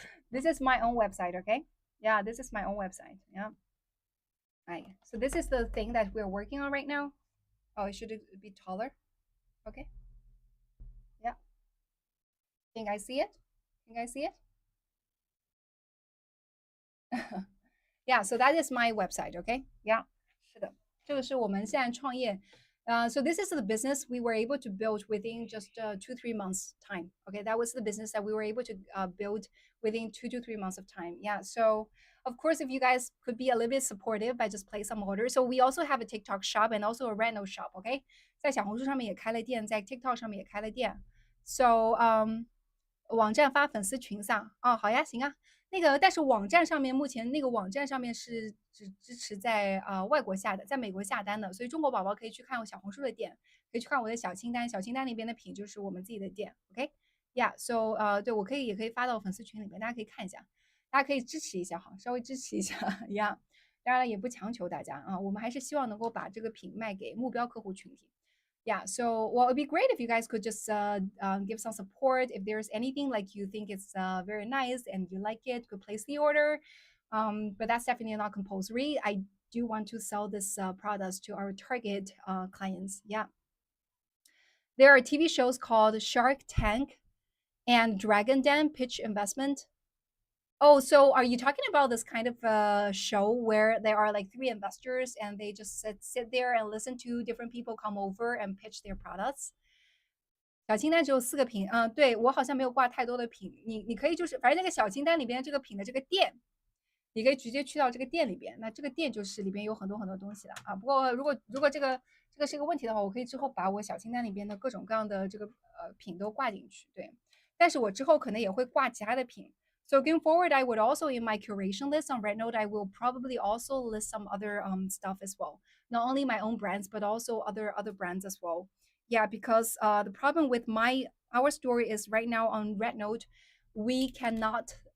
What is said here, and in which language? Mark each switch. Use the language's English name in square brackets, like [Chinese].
[English] This is my own website. Okay. Yeah, this is my own website. Yeah. Right. So this is the thing that we're working on right now. Oh, it should be taller. Okay. Yeah. Can you guys see it? Can you guys see it? Yeah, so that is my website, okay? [Chinese] Yeah, 是的，这个是我们现在创业。 [English] So this is the business we were able to build within just 2-3 months time. Okay, that was the business that we were able to build within 2 to 3 months of time. Yeah, so of course, if you guys could be a little bit supportive by just place some orders. So we also have a TikTok shop and also a Reno shop. [Chinese] Okay，在小红书上面也开了店，在 TikTok 上面也开了店。 So 网站发粉丝群上哦，好呀，行啊。那个，但是网站上面目前那个网站上面是只支持在外国下的，在美国下单的，所以中国宝宝可以去看我小红书的店，可以去看我的小清单，小清单那边的品就是我们自己的店。 OK，Yeah，so 对我可以也可以发到粉丝群里面，大家可以看一下，大家可以支持一下哈，稍微支持一下呀。当然也不强求大家啊，我们还是希望能够把这个品卖给目标客户群体。 [English] Yeah, so well, it'd be great if you guys could just give some support. If there's anything like you think it's very nice and you like it, could place the order. But that's definitely not compulsory. I do want to sell this products to our target clients. Yeah, there are TV shows called Shark Tank and Dragon Den Pitch Investment. Oh, so are you talking about this kind of show where there are like three investors and they just sit there and listen to different people come over and pitch their products? [Chinese] 小清单只有4个品，对我好像没有挂太多的品，你可以就是反正那个小清单里边这个品的这个店，你可以直接去到这个店里边，那这个店就是里边有很多很多东西了啊。不过如果这个是一个问题的话，我可以之后把我小清单里边的各种各样的这个品都挂进去，对。但是我之后可能也会挂其他的品。 [English] So going forward, I would also in my curation list on Rednote, I will probably also list some other stuff as well. Not only my own brands, but also other brands as well. Yeah, because the problem with our story is right now on Rednote, we cannot.